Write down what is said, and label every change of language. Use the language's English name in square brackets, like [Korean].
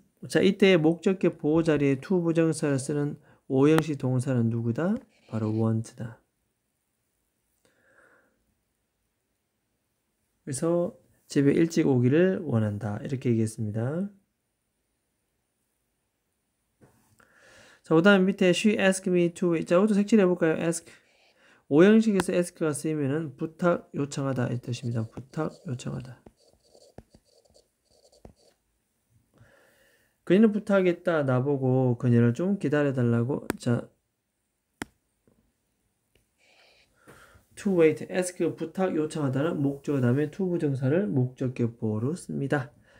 [Korean] 자, 이때 목적격 보호 자리에 to 부정사를 쓰는 오형식 동사는 누구다? 바로 want다. 그래서 집에 일찍 오기를 원한다. 이렇게 얘기했습니다. 자, 그 다음 밑에 [English] she asked me to wait. [Korean] 자, 이것도 색칠해 볼까요? ask. 오형식에서 ask가 쓰이면은 부탁 요청하다 이 뜻입니다. 부탁 요청하다. 그녀는 부탁했다. 나보고 그녀를 좀 기다려달라고. 자, to wait, ask, 부탁, 요청하다는 목적어 다음에 to 부정사를 목적격 보호로 씁니다.